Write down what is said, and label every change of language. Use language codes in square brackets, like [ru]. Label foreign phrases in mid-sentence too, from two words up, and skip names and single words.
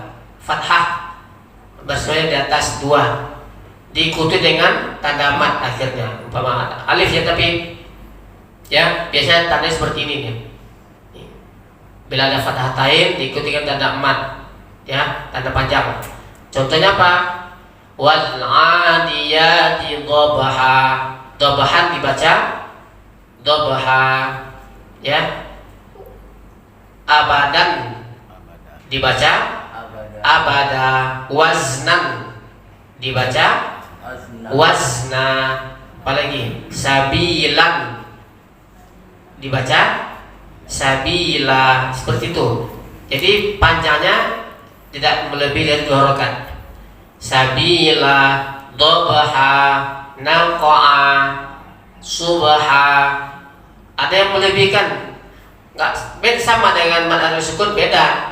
[id] Fathah barisnya di atas dua, diikuti dengan tanda mat akhirnya. Umpama alif ya, tapi ya biasanya tandanya seperti ini nih. Bila ada fathatain diikuti dengan tanda mat, ya tanda panjang. Contohnya apa? [ar] والعاديات ضبحا. [id] Dhabhan dibaca dhabha, ya. Abadan dibaca abada. Waznan dibaca wazna. Apalagi sabilan dibaca sabila. Seperti itu. Jadi panjangnya tidak melebihi dari 2 harakat. Sabila, dhabha, naqa'a, subha, Ada yang melebihkan, nggak beda sama dengan mad alif sukun, beda.